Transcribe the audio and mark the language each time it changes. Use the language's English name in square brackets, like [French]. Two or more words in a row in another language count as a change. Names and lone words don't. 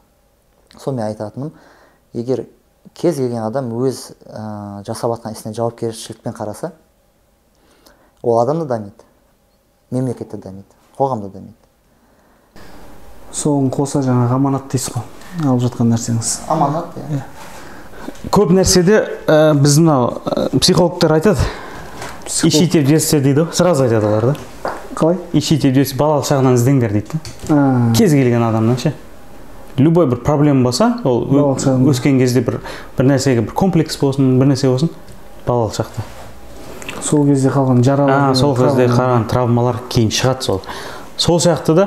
[Kazakh] Сонымен айтатыным, егер кез келген адам өз жасап жатқан ісіне жауапкершілікпен қараса, ол адам да дамиды, мемлекет те дамиды, қоғам да дамиды. Соған қоса жаңағы аманат дейсіз ғой, алып жатқан нәрсеңіз. Аманат, Көп нәрседе біз мынау психологтар айтады. [Russian] Ищите в детстве [Kazakh] дейді, сразу айтады олар да. Қалай? [Russian] Ищите в детстве, [Kazakh] балалық шағынан іздеңдер дейді. Кез келген адамнан ше. Любой бір проблема болса, ол өскен кезде бір нәрсеге бір комплекс болсын, бір нәрсе болсын, балалық шақта. Сол кезде қалған жаралар, сол кезде қалған травмалар кейін шығады сол сияқты да.